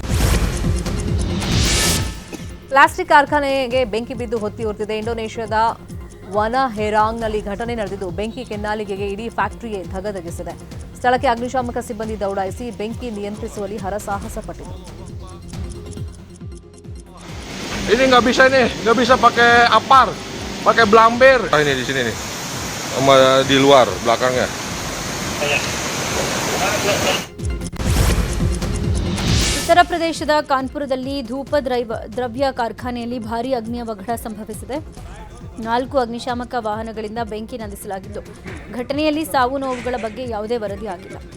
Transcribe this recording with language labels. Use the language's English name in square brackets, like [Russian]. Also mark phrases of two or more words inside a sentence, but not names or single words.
[Kannada] ಪ್ಲಾಸ್ಟಿಕ್ ಕಾರ್ಖಾನೆಗೆ ಬೆಂಕಿ ಬಿದ್ದು ಹೊತ್ತಿ ಉರಿದಿದೆ. ಇಂಡೋನೇಷ್ಯಾದ ವನ ಹೆರಾಂಗ್ನಲ್ಲಿ ಘಟನೆ ನಡೆದಿದ್ದು ಬೆಂಕಿ ಕೆನ್ನಾಲಿಗೆಗೆ ಇಡೀ ಫ್ಯಾಕ್ಟರಿಯೇ ಧಗಧಗಿಸಿದೆ. ಸ್ಥಳಕ್ಕೆ ಅಗ್ನಿಶಾಮಕ ಸಿಬ್ಬಂದಿ ದೌಡಾಯಿಸಿ ಬೆಂಕಿ ನಿಯಂತ್ರಿಸುವಲ್ಲಿ ಹರಸಾಹಸ ಪಟ್ಟಿದೆ. [Indonesian] Ini nggak bisa nih, nggak bisa pakai apar, pakai blamber. Ini di sini nih, sama di luar belakangnya. [Kannada] ಉತ್ತರ ಪ್ರದೇಶದ ಕಾನ್ಪುರದಲ್ಲಿ ಧೂಪ ದ್ರವ್ಯ ಕಾರ್ಖಾನೆಯಲ್ಲಿ ಭಾರೀ ಅಗ್ನಿ ಅವಘಡ ಸಂಭವಿಸಿದೆ. 4 ಅಗ್ನಿಶಾಮಕ ವಾಹನಗಳಿಂದ ಬೆಂಕಿ ನಂದಿಸಲಾಗಿದ್ದು ಘಟನೆಯಲ್ಲಿ ಸಾವು ನೋವುಗಳ ಬಗ್ಗೆ ಯಾವುದೇ ವರದಿ ಆಗಿಲ್ಲ.